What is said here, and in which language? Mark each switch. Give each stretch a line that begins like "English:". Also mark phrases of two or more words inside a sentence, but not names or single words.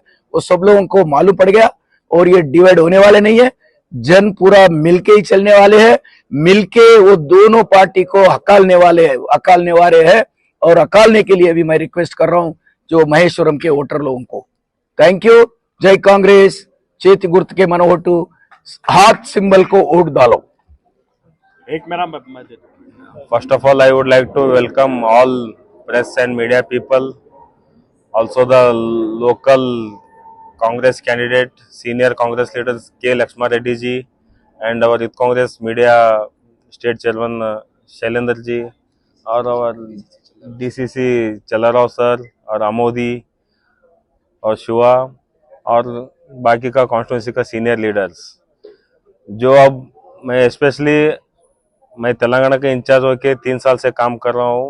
Hindi: वो सब लोगों को मालूम पड़ गया और ये डिवाइड होने वाले नहीं है। जन पूरा मिलके ही चलने वाले हैं, मिलके वो दोनों पार्टी को अकालने वाले हैं। और अकालने के लिए भी मैं रिक्वेस्ट कर रहा हूं जो महेश्वरम के वोटर लोगों को।
English: thank you.
Hindi: जय कांग्रेस।
Telugu: చేతి గుర్తుకే మన ఓటు,
Hindi: हाथ सिंबल को वोट डालो। एक मेरा
English: First of all, I would like to welcome all press and media people, also the local Congress candidate, senior Congress leaders K. Lakshma Reddy ji, and our Youth Congress media state chairman Shailendra ji, और our DCC चलाराव सर और अमोदी और शिवा
Hindi: और बाकी का कॉन्स्टिट्यूंसी का
English: senior leaders.
Hindi: जो अब मैं तेलंगाना के इंचार्ज होकर 3 साल से काम कर रहा हूँ।